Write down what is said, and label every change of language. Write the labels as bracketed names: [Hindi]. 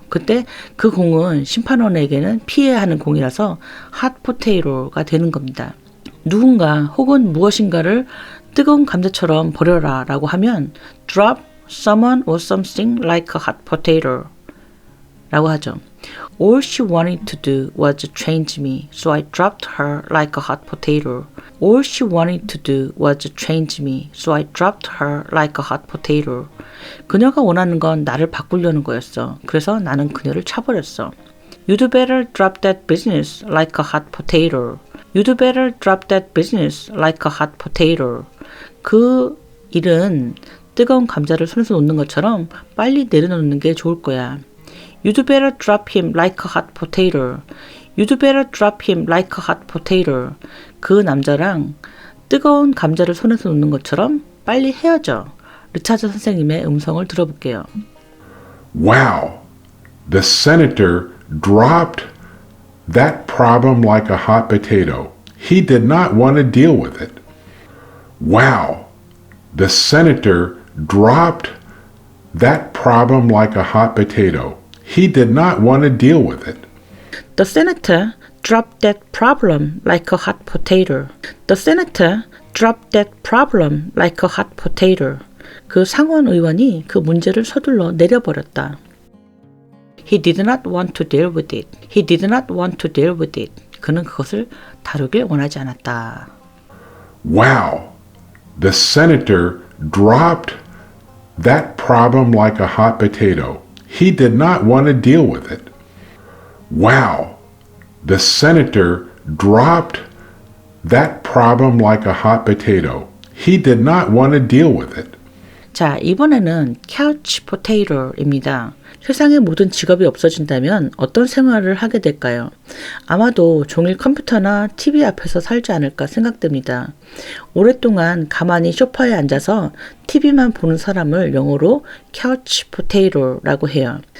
[Korean] 그때 그 공은 심판원에게는 피해야 하는 공이라서 hot potato가 되는 겁니다. 누군가 혹은 무엇인가를 뜨거운 감자처럼 버려라 라고 하면 [English] drop someone or something like a hot potato [Korean] 라고 하죠. [English] All she wanted to do was change me, so I dropped her like a hot potato. All she wanted to do was change me, so I dropped her like a hot potato. [Korean] 그녀가 원하는 건 나를 바꾸려는 거였어. 그래서 나는 그녀를 차버렸어. [English] You'd better drop that business like a hot potato. You'd better drop that business like a hot potato. [Korean] 그 일은 뜨거운 감자를 손에서 놓는 것처럼 빨리 내려놓는 게 좋을 거야. [English] You'd better drop him like a hot potato. You'd better drop him like a hot potato. [Korean] 그 남자랑 뜨거운 감자를 손에서 놓는 것처럼 빨리 헤어져. 리차드 선생님의 음성을 들어볼게요. [English] Wow, the senator dropped that problem like a hot potato. He did not want to deal with it. Wow, the senator dropped that problem like a hot potato. He did not want to deal with it. The senator dropped that problem like a hot potato. The senator dropped that problem like a hot potato. [Korean] 그 상원 의원이 그 문제를 서둘러 내려버렸다. [English] He did not want to deal with it. He did not want to deal with it. [Korean] 그는 그것을 다루길 원하지 않았다. [English] Wow, the senator dropped that problem like a hot potato. He did not want to deal with it. Wow, the senator dropped that problem like a hot potato. He did not want to deal with it. [Korean] 자, 이번에는 couch potato입니다. 세상의 모든 직업이 없어진다면 어떤 생활을 하게 될까요? 아마도 종일 컴퓨터나 TV 앞에서 살지 않을까 생각됩니다. 오랫동안 가만히 소파에 앉아서 TV만 보는 사람을 영어로 couch potato라고 해요.